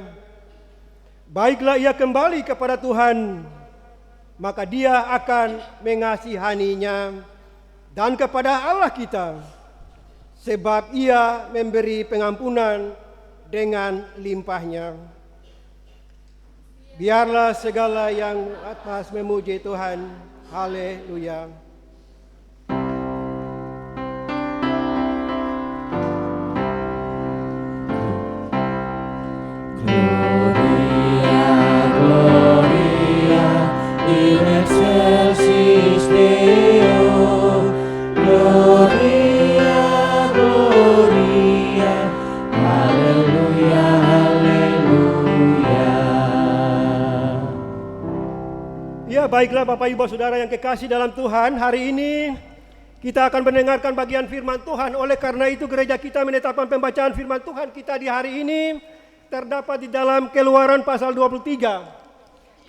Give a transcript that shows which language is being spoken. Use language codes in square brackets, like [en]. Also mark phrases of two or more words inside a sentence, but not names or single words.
[id] Baiklah ia kembali kepada Tuhan, maka Dia akan mengasihaninya, dan kepada Allah kita, sebab Ia memberi pengampunan dengan limpahnya. Biarlah segala yang atas memuji Tuhan. Haleluya. [la] Gloria, Gloria, in excelsis Deo. Gloria, Gloria, [id] Haleluya, Haleluya. Ya, baiklah Bapak Ibu Saudara yang kekasih dalam Tuhan, hari ini kita akan mendengarkan bagian firman Tuhan. Oleh karena itu gereja kita menetapkan pembacaan firman Tuhan kita di hari ini terdapat di dalam Keluaran pasal 23.